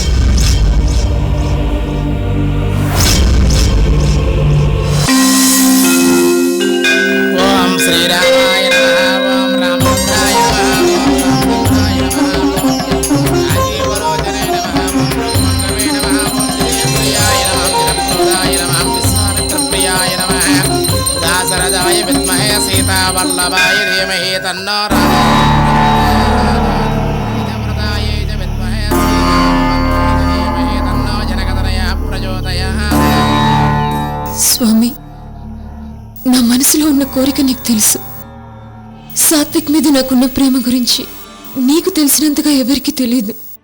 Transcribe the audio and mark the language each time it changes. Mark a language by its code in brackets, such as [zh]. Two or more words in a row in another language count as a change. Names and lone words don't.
[sa] ఓం శ్రీరామాయ నమః. ఓం రామచంద్రాయ నమః. ఓం రామాయ నమః. రాజీవలోచనాయ నమః. ఓం మంగళే నమః. ఓం శ్రీ ప్రియాయ నమః. वरदाय विद्महे सीतावल्लभाय धीमहि तन्नो [te] స్వామి, నా మనసులో ఉన్న కోరిక నీకు తెలుసు. సాత్విక్ మీద నాకున్న ప్రేమ గురించి నీకు తెలిసినంతగా ఎవరికీ తెలియదు.